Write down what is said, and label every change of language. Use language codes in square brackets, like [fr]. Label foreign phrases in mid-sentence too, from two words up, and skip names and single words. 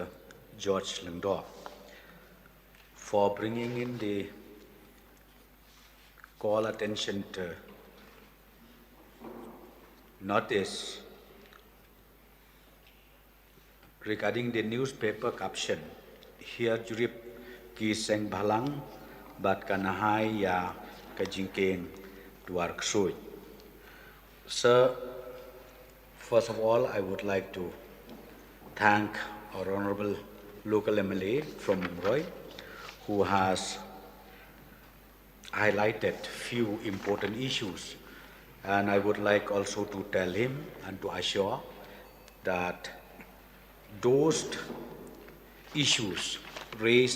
[en] George Lingdor, for bringing in the call attention to notice regarding the newspaper caption, [kha] here jurip ki seng bhalang bat kanahai ya ka jingkieng Dwarsuit. [en] Sir, first of all, I would like to thank our Honorable local MLA from Umroi, who has highlighted few important issues. And I would like also to tell him and to assure that those issues raised